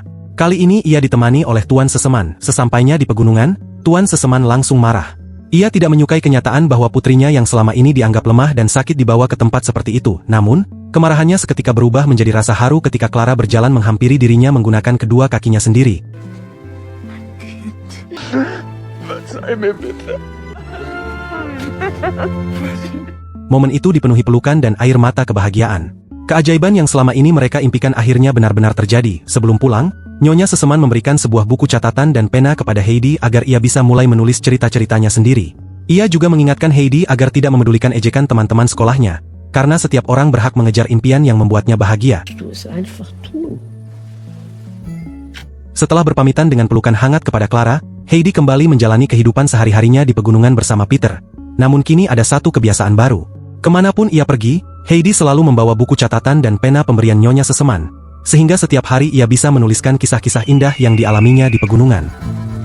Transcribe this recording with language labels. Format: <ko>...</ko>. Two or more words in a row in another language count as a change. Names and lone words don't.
<id>Kali ini ia ditemani oleh Tuan Seseman. Sesampainya di pegunungan, Tuan Seseman langsung marah. Ia tidak menyukai kenyataan bahwa putrinya yang selama ini dianggap lemah dan sakit dibawa ke tempat seperti itu. Namun, kemarahannya seketika berubah menjadi rasa haru ketika Clara berjalan menghampiri dirinya menggunakan kedua kakinya sendiri.</id> <de>Verzeih mir bitte.</de> <id>Momen itu dipenuhi pelukan dan air mata kebahagiaan. Keajaiban yang selama ini mereka impikan akhirnya benar-benar terjadi. Sebelum pulang, Nyonya Seseman memberikan sebuah buku catatan dan pena kepada Heidi agar ia bisa mulai menulis cerita-ceritanya sendiri. Ia juga mengingatkan Heidi agar tidak memedulikan ejekan teman-teman sekolahnya, karena setiap orang berhak mengejar impian yang membuatnya bahagia.</id> <de>Du es einfach tun.</de> <id>Setelah berpamitan dengan pelukan hangat kepada Clara, Heidi kembali menjalani kehidupan sehari-harinya di pegunungan bersama Peter. Namun kini ada satu kebiasaan baru. Kemanapun ia pergi, Heidi selalu membawa buku catatan dan pena pemberian Nyonya Seseman, sehingga setiap hari ia bisa menuliskan kisah-kisah indah yang dialaminya di pegunungan.</id>